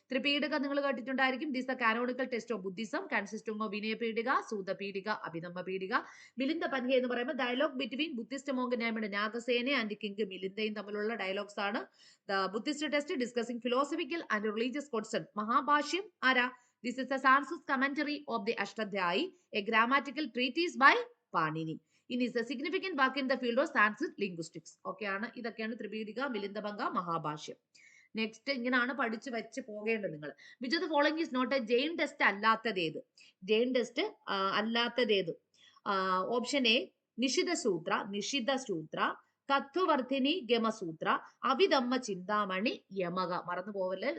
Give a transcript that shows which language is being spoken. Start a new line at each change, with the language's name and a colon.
Malayalam: ത്രിപീഠിക നിങ്ങൾ കേട്ടിട്ടുണ്ടായിരിക്കും.
English: This the canonical test of Buddhism consisting of Vinayapitaka, Suttapitaka, Abhinava Pitaka. Milinda Panha എന്ന് പറയുമ്പോൾ dialogue between Buddhist monk named Nagasena and king മിലിന്ദയും
Malayalam: തമ്മിലുള്ള dialogues ആണ്.
English: The Buddhist test discussing philosophical and religious question.
Malayalam: മഹാഭാഷ്യം ആരാ?
English: This is a Sanskrit commentary of the Ashtadhyayi, a grammatical treatise by Panini. It is a significant work in the field of Sanskrit linguistics. Okay ആണ്.
Malayalam: ഇതൊക്കെയാണ് ത്രിപീഠിക, മിലിന്ദഭംഗ, മഹാഭാഷ്യം. Next ഇങ്ങനെയാണ് പഠിച്ചു വെച്ച് പോകേണ്ടത് നിങ്ങൾ.
English: which of the following is not a Jain test
Malayalam: അല്ലാത്തതേത്? Jain test അല്ലാത്തതേത്? Option A Nishitha സൂത്ര, തത്വവർദ്ധിനി ഗമസൂത്ര, അവിധമ്മ ചിന്താമണി, യമക. മറന്നു പോവല്ലേ.